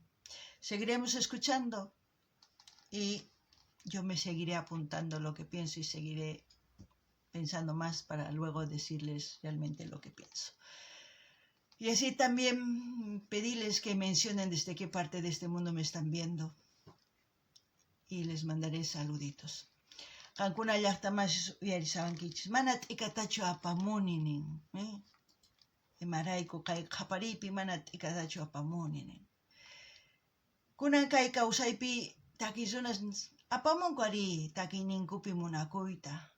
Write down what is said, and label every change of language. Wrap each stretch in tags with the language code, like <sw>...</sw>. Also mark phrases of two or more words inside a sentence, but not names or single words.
<es>Seguiremos escuchando y yo me seguiré apuntando lo que pienso y seguiré pensando más para luego decirles realmente lo que pienso. Y así también pedirles que mencionen desde qué parte de este mundo me están viendo y les mandaré saluditos.</es> <qu>Qankuna llaqtamas uyarisawankichis mana t'ikatachu apamuninin, imarayku kay qhapariypi mana t'ikatachu apamuninin. Kunan kay kawsaypi takiy runas apamunku ari takiyninkupi munakuyta.</qu>